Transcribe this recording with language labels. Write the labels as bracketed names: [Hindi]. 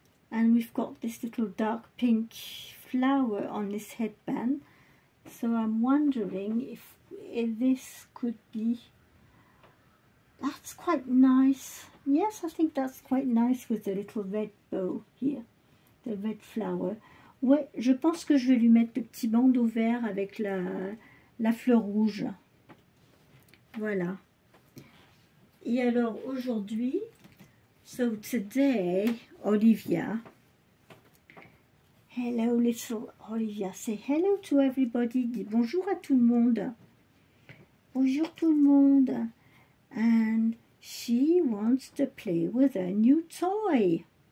[English] and we've got this little dark pink flower on this headband. So I'm wondering if this could be, that's quite nice. Yes, I think that's quite nice with the little red bow here, the red flower. [French] Ouais, je pense que je vais lui mettre le petit bandeau vert avec la fleur rouge. Voilà. Et alors aujourd'hui, [English] so today, [French] Olivia, [English] hello little Olivia, say hello to everybody, [French] dis bonjour à tout le monde. Bonjour tout le monde. [English] And she wants to play with a new toy.